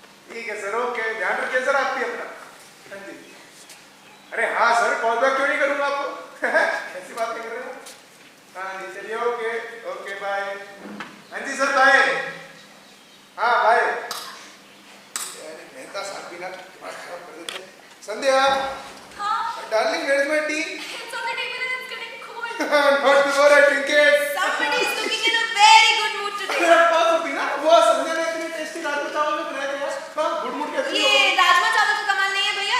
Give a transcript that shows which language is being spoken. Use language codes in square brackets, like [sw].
[hi] ठीक है sir, okay, ध्यान रखिए सर आप भी अपना। अंजी, अरे हाँ सर, कॉल बैक क्यों नहीं करूँगा आपको? ऐसी बातें कर रहे हैं। हाँ जी, चलिए, ओके बाय। अंजी सर बाय। हाँ बाय। मेहता साहब भी ना दिमाग खराब कर देते। [en] Sandhya, darling, where is my tea? It's on the table and it's getting cold. Not before I drink it. Somebody is looking in a very good mood today. [hi] मेरा पास होती ना, वो संध्या ने इतने टेस्टी राजमा चावल में बनाए थे यार। हाँ, गुड मूड कैसे? ये राजमा चावल का कमाल नहीं है भैया।